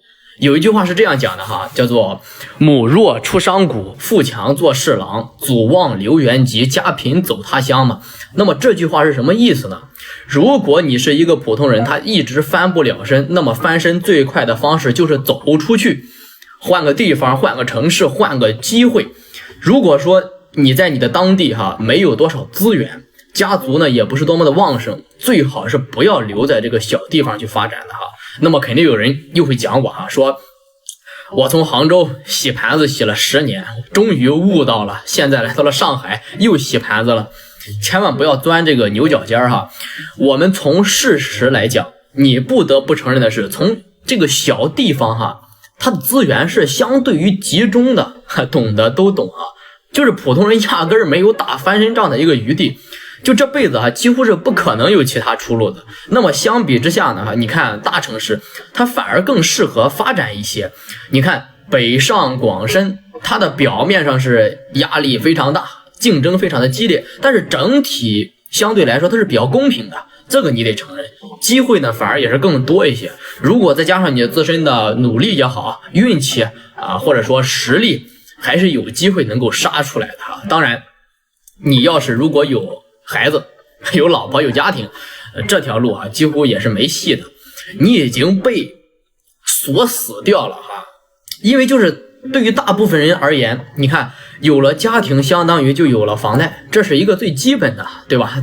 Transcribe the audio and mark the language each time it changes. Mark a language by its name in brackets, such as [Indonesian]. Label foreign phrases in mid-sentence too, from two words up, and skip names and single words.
[Chinese] 有一句話是這樣講的哈，叫做母弱出商贾，富強做侍郎，祖旺流原籍，家贫走他鄉嘛。那麼這句話是什麼意思呢？如果你是一个普通人，他一直翻不了身，那么翻身最快的方式就是走出去，換個地方，換個城市，換個機會。如果說你在你的當地沒有多少資源，家族呢也不是多麼的旺盛，最好是不要留在這個小地方去發展的那麼肯定有人又會講我說我從杭州洗盤子洗了10年，終於悟到了，現在來到了上海又洗盤子了。千萬不要鑽這個牛角尖我們從事實來講，你不得不承認的是，從這個小地方它的資源是相對於集中的，懂的都懂就是普通人壓根兒沒有打翻身仗的一個餘地，就這輩子幾乎是不可能有其他出路的。那麼相比之下呢，你看大城市它反而更適合發展一些。你看北上廣深，它的表面上是壓力非常大，競爭非常的激烈，但是整體相對來說它是比較公平的，這個你得承認。機會呢反而也是更多一些，如果再加上你自身的努力也好，運氣或者說實力，還是有機會能夠殺出來的當然你要是如果有孩子有老婆有家庭，這條路幾乎也是沒戲的，你已經被鎖死掉了因為就是對於大部分人而言，你看有了家庭相當於就有了房貸，這是一個最基本的，對吧？